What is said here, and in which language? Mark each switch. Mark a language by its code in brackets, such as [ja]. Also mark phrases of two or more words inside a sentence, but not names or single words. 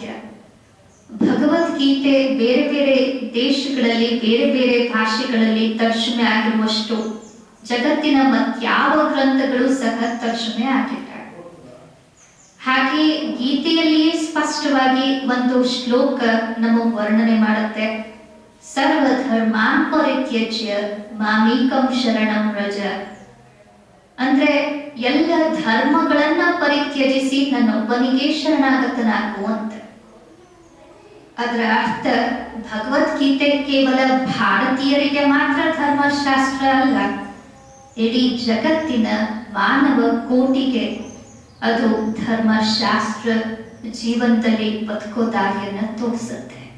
[kn] ಭಗವದ್ಗೀತೆ ಬೇರೆ ಬೇರೆ ದೇಶಗಳಲ್ಲಿ, ಬೇರೆ ಬೇರೆ ಭಾಷೆಗಳಲ್ಲಿ ತರ್ಜುಮೆ ಆಗಿರುವಷ್ಟು ಜಗತ್ತಿನ ಮತ್ಯಾವ ಗ್ರಂಥಗಳು ಸಹ ತರ್ಜುಮೆ ಆಗಿಲ್ಲ. ಹಾಗೆ ಗೀತೆಯಲ್ಲಿಯೇ ಸ್ಪಷ್ಟವಾಗಿ ಒಂದು ಶ್ಲೋಕ ನಮಗೆ ವರ್ಣನೆ ಮಾಡುತ್ತೆ, [sa] ಸರ್ವಧರ್ಮಾನ್ ಪರಿತ್ಯಜ್ಯ ಮಾಮೇಕಂ ಶರಣಂ ವ್ರಜ. [kn] ಅಂದ್ರೆ ಎಲ್ಲ ಧರ್ಮಗಳನ್ನ ಪರಿತ್ಯಜಿಸಿ ನನ್ನೊಬ್ಬನಿಗೆ ಶರಣಾಗತನಾಗು ಅಂತ. ಅದರ ಅರ್ಥ ಭಗವದ್ಗೀತೆ ಕೇವಲ ಭಾರತೀಯರಿಗೆ ಮಾತ್ರ ಧರ್ಮಶಾಸ್ತ್ರ ಅಲ್ಲ, ಇಡೀ ಜಗತ್ತಿನ ಮಾನವ ಕೋಟಿಗೆ ಅದು ಧರ್ಮಶಾಸ್ತ್ರ, ಜೀವನದಲ್ಲಿ ಬದುಕೋ ದಾರಿಯನ್ನ ತೋರಿಸುತ್ತೆ.